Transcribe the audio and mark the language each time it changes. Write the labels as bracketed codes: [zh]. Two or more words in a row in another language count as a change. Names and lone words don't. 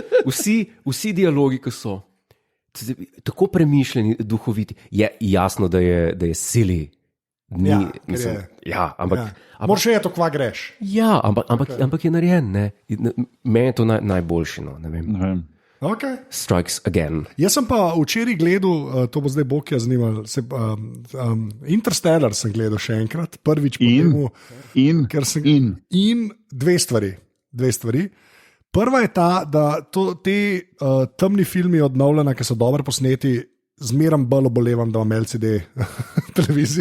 [sl] Vsi dialogi, ki so tako premišljeni, duhoviti, je jasno, da je silly. Moraš je to, kva greš. Ja, ampak je narejen, ne. Meni je to najboljši, no, ne vem. Okay. [en] Strikes again. [sl] Jaz sem pa včeraj gledal, to bo zdaj Bokija zanimalo, Interstellar sem gledal še enkrat, prvič po temu. In dve stvari. Prva je ta, da te temni filmi od Nolana, ki so dobro posneti, zmeram bolj obolevam, da imam LCD televizijo.